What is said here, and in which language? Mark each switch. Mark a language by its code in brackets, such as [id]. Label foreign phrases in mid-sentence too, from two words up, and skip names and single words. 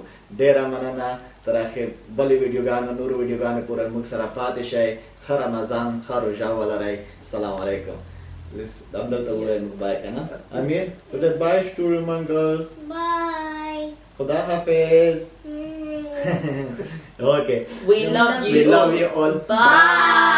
[ps] ډېره مننه. تر اخر بلې ویډیوګانو نورو ویډیوګانو پورې موږ سره پاتې شئ. ښه رمضان، ښه روژه ولرئ. [ar] سلام علیکم. [ps] همدلته ووایه موږ بای که نه؟ امیر خودت بای ستوري منګل. بای. خدا حافظ. [en] Okay. We love you. We love you all. Bye.